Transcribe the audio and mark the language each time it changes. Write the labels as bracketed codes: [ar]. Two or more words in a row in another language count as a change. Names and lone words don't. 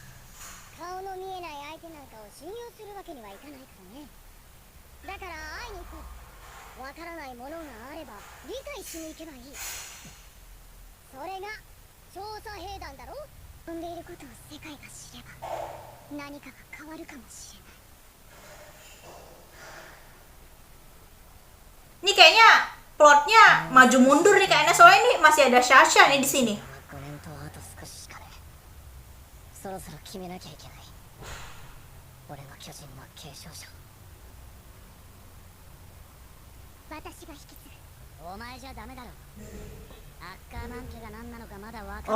[ja] 顔の見えない相手なんかを信用するわけにはいかないからね。だから会いに行こう。わからないものがあれば理解しに行けばいい。それが調査兵団だろ。飛んでいることを世界が知れば何かが変わるかもしれない。 [id] Ini kayaknya plotnya maju mundur nih kayaknya, soalnya ini masih ada Sasha nih di sini. [ja] 5 年とあと少ししかね。そろそろ決めなきゃいけない。俺が巨人の継承者。私が引き継ぐ。お前じゃダメだろ。アッカーマン家が何なのかまだわかんない。